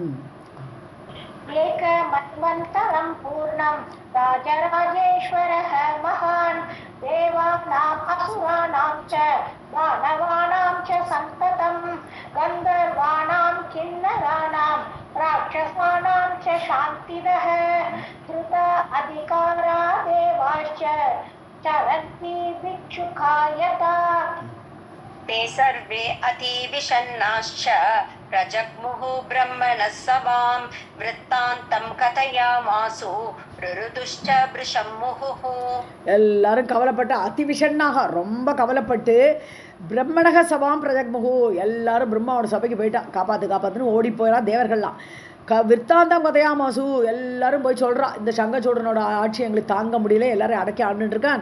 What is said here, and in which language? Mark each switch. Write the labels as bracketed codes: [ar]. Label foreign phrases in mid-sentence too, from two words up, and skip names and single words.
[sa] एक मन्वन्तरं पूर्णं राजराजेश्वरः महान् देवानाम् असुराणां च दानवानां च संततम् गन्धर्वाणां किन्नराणां राक्षसानां च शान्तितः कृत अधिकारा देवाश्च चरन्ति भिक्षुका यथा. ते सर्वे अतिविषण्णाश्च प्रजग्मुः ब्रह्मणः सवां वृत्तान्तं कथयामासु ऋरुदुश्च वृषं मुहुः. [ta] எல்லாரும் கவலைப்பட்டு அதிவிஷண்ணாக ரொம்ப கவலைப்பட்டு [sa] ब्रह्मणः सभां प्रजग्मुः [ta] எல்லாரும் பிரம்மாவோட சபைக்கு போயிட்டா. காப்பாத்துன்னு ஓடி போயிடா தேவர்கள்லாம். [sa] वृत्तान्तं कथयामासु [ta] எல்லாரும் போய் சொல்கிறா, இந்த சங்கச்சூடனோட ஆட்சி எங்களுக்கு தாங்க முடியல, எல்லாரும் அடக்கி ஆண்டுருக்கான்.